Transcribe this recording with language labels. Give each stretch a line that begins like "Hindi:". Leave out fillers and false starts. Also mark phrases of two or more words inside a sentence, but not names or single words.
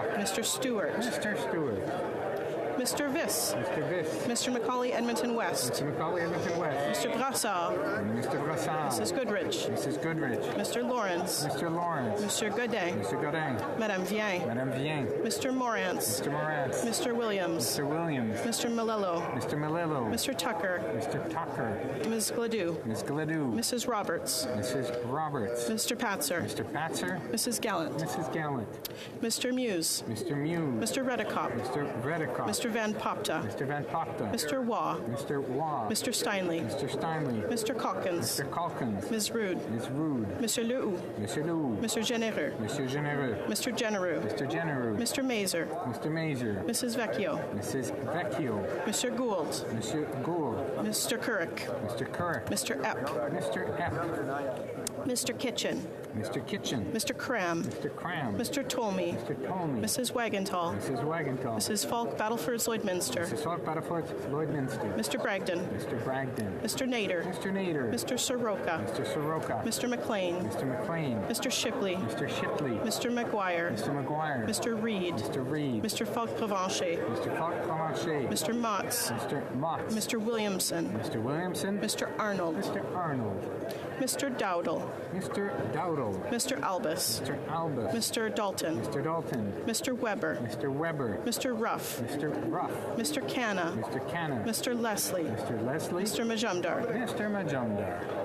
English: Mr. Stewart. Mr. Stewart. Mr. Viss. Mr. Viss. Mr. Macaulay Edmonton West. Mr. Macaulay Edmonton West. Mr. Brassard. Mr. Brassard. Mrs. Goodrich. Mrs. Goodrich. Mr. Lawrence. Mr. Lawrence. Mr. Godin. Mr. Godin. Madame Vien. Madame Vien. Mr. Morantz. Mr. Morantz. Mr. Williams. Mr. Williams. Mr. Malillo. Mr. Malillo. Mr. Tucker. Mr. Tucker. Ms. Gladue. Ms. Gladue. Mrs. Roberts. Mrs. Roberts. Mr. Patzer. Mr. Patzer. Mrs. Gallant. Mrs. Gallant. Mr. Muse. Mr. Muse. Mr. Redicott. Mr. Redicott. Mr. Van Popta. Mr. Van Popta. Mr. Waugh. Mr. Waugh. Mr. Steinley. Mr. Steinley. Mr. Calkins. Mr. Calkins. Ms. Rude. Ms. Rude. Mr. Lehoux. Mr. Lehoux. Mr. Genereux. Mr. Genereux. Mr. Genereux. Mr. Genereux. Mr. Mazer. Mr. Mazer. Mrs. Vecchio. Mrs. Vecchio. Mr. Gould. Mr. Gould. Mr. Couric. Mr. Couric. Mr. Epp. Mr. Epp. Mr. Kitchen. Mr. Kitchen. Mr. Cram. Mr. Cram. Mr. Tolmie. Mr. Tolmie. Mrs. Wagenthal. Mrs. Wagenthal. Mrs. Falk Battleford Lloydminster. Mrs. Falk Battleford Lloydminster. Mr. Bragdon. Mr. Bragdon. Mr. Nader. Mr. Nader. Mr. Soroka. Mr. Soroka. Mr. McLean. Mr. McLean. Mr. Shipley. Mr. Shipley. Mr. McGuire. Mr. McGuire. Mr. Reed. Mr. Reed. Mr. Falk Provencher. Mr. Falk Provencher. Mr. Motz. Mr. Motz. Mr. Williamson. Mr. Williamson. Mr. Arnold. Mr. Arnold. Mr. Dowdle. Mr. Dowdle. Mr. Albus. Mr. Albus. Mr. Dalton. Mr. Dalton. Mr. Weber. Mr. Weber. Mr. Ruff. Mr. Ruff. Mr. Canna. Mr. Canna. Mr. Leslie. Mr. Leslie. Mr. Majumdar. Mr. Majumdar.